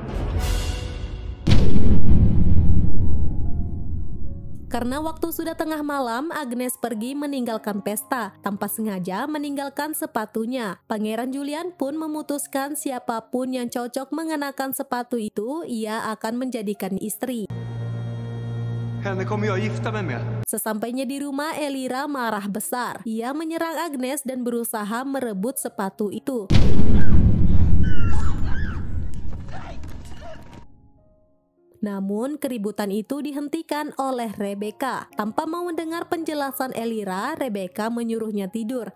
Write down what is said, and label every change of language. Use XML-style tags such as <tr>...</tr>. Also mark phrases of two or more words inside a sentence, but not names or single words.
<id>Karena waktu sudah tengah malam, Agnes pergi meninggalkan pesta, tanpa sengaja meninggalkan sepatunya. Pangeran Julian pun memutuskan siapapun yang cocok mengenakan sepatu itu, ia akan menjadikan istri.</id> <sv>Henne kommer jag gifta mig med.</sv> <id>Sesampainya di rumah, Elira marah besar. Ia menyerang Agnes dan berusaha merebut sepatu itu. Namun keributan itu dihentikan oleh Rebecca. Tanpa mau mendengar penjelasan Elira, Rebecca menyuruhnya tidur.</id>